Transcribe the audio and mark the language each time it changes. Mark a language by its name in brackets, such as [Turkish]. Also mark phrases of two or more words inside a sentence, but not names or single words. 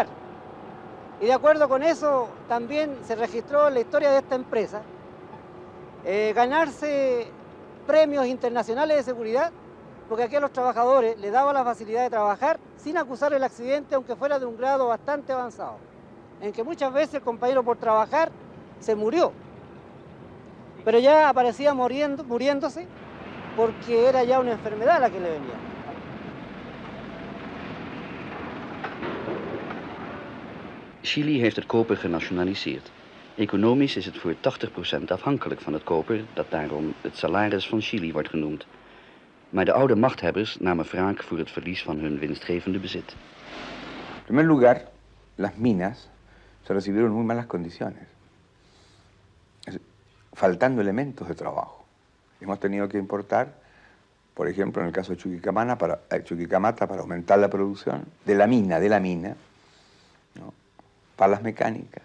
[Spanish] Y de acuerdo con eso también se registró en la historia de esta empresa ganarse premios internacionales de seguridad, porque aquí a los trabajadores les daba la facilidad de trabajar sin acusar el accidente, aunque fuera de un grado bastante avanzado, en que muchas veces el compañero por trabajar se murió, pero ya aparecía muriéndose porque era ya una enfermedad la que le venía. [Dutch] Chili heeft het koper genationaliseerd. Economisch is het voor 80% afhankelijk van het koper, dat daarom het salaris van Chili wordt genoemd. Maar de oude machthebbers namen wraak voor het verlies van hun winstgevende bezit. [Spanish] En primer lugar, las minas se recibieron en muy malas condiciones, faltando elementos de trabajo. Hemos tenido que importar, por ejemplo, en el caso de Chuquicamata, para aumentar la producción de la mina, ¿no?, palas mecánicas.